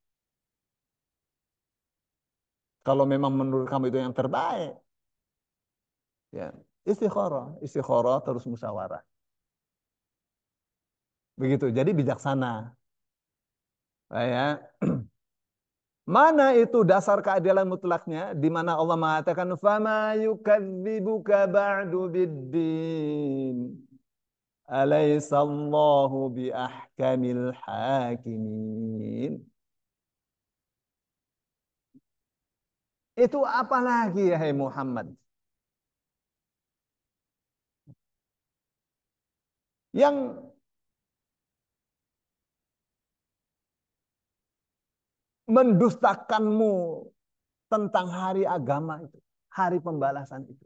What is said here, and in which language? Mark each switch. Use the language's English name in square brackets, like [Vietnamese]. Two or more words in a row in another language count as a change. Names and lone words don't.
[Indonesian] Kalau memang menurut kamu itu yang terbaik, ya istikharah, istikharah terus musyawarah. Begitu. Jadi bijaksana. Ya. Mana itu dasar keadilan mutlaknya? Di mana Allah mengatakan, [Arabic] "فما يكذبك بعد بالدين." أليس الله بأحكم الحاكمين. [Indonesian] Itu apa lagi ya hai Muhammad? Yang mendustakanmu tentang hari agama itu, hari pembalasan itu.